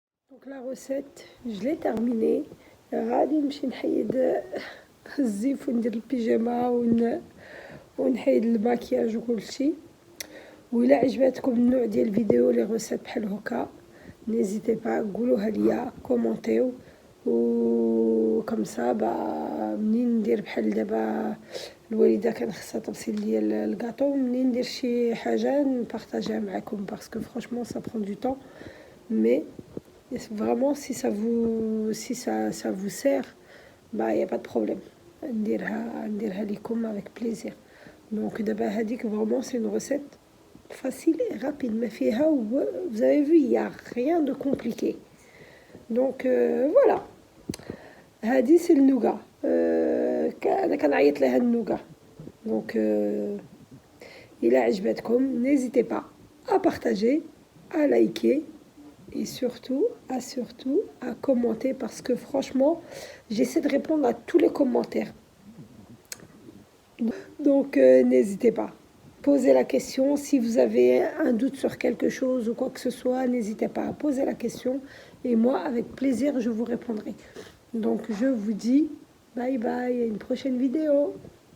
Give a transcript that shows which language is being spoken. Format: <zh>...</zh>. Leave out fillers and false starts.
<fr>Donc la recette, je l'ai terminée.</fr> <ar>غادي نمشي نحيد الزيف وندير البيجاما ونحيد الماكياج وكلشي. وإلا عجبتكم النوع ديال الفيديو لي غوسيت بحال هكا نيزيتي با قولوها ليا كومونتيو و كمسا منين ندير بحال دابا الوالده كان خصها تغسل ليا الكاطو منين ندير شي حاجه نبارطاجيها معكم باسكو فرانشمون سا برون دو طون مي</ar> <fr>vraiment si ça vous sert bah y a pas de problème</fr> <ar>نديرها لكم</ar> <fr>avec plaisir. Donc</fr> <ar>دابا هذيك</ar> <fr>vraiment c'est une recette facile et rapide</fr> <ar>ما فيها</ar> <fr>vous avez vu il y a rien de compliqué. Donc voilà</fr> <ar>هذه c'est النوغا انا كنعيط لها النوغا.</ar> <fr>Donc</fr> <ar>إلا عجبتكم</ar> <fr>n'hésitez pas à partager, à liker et surtout à commenter parce que franchement j'essaie de répondre à tous les commentaires. Donc n'hésitez pas, posez la question si vous avez un doute sur quelque chose ou quoi que ce soit, n'hésitez pas à poser la question et moi avec plaisir je vous répondrai. Donc je vous dis bye bye, à une prochaine vidéo.</fr>